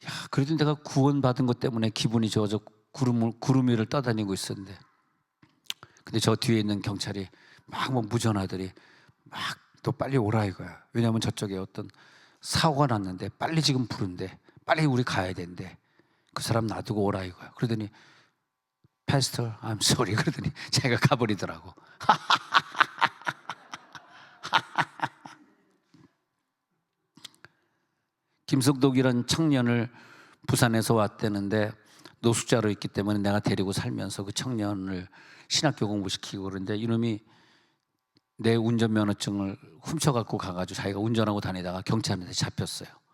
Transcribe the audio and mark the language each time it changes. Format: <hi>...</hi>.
<ko>그래도 내가 구원받은 것 때문에 기분이 좋아서 구름 위를 떠다니고 있었는데, 근데 저 뒤에 있는 경찰이 막 무전하더니 막 또 빨리 오라 이거야. 왜냐하면 저쪽에 어떤 사고가 났는데 빨리 지금 부른대. 빨리 우리 가야 된대. 그 사람 놔두고 오라 이거야. 그러더니</ko> <en>Pastor, I'm sorry.</en> <ko>그러더니 제가 가버리더라고. 김석독이라는 청년을 부산에서 왔대는데 노숙자로 있기 때문에 내가 데리고 살면서 그 청년을 신학교 공부시키고, 그런데 이놈이 내 운전면허증을 훔쳐갖고 가가지고 자기가 운전하고 다니다가 경찰한테 잡혔어요.</ko>